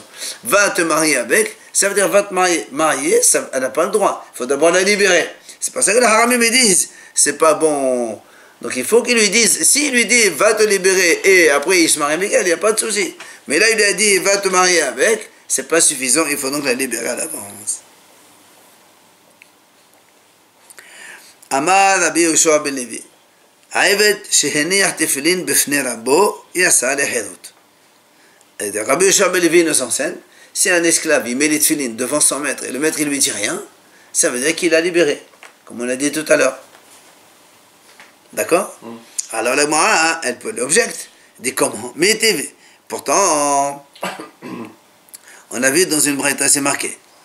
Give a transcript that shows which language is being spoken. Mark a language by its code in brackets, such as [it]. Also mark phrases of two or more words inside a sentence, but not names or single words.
[fr] Va te marier avec, ça veut dire va te marier, ça, elle n'a pas le droit. Il faut d'abord la libérer. C'est pour ça que les Hachamim disent, c'est pas bon. Donc il faut qu'il lui dise, s'il lui dit va te libérer et après il se marie avec elle, il n'y a pas de souci. Mais là il lui a dit va te marier avec, c'est pas suffisant, il faut donc la libérer à l'avance. Amar Rabbi Yoshua ben Levi. Rabbi Yoshua ben Levi nous enseigne, si un esclave il met les tefilines devant son maître et le maître il lui dit rien, ça veut dire qu'il a libéré, comme on l'a dit tout à l'heure. D'accord? Alors la Gemara, elle peut l'objecter. Elle dit comment? Mais TV. Pourtant, on a vu dans une braïta, c'est marqué.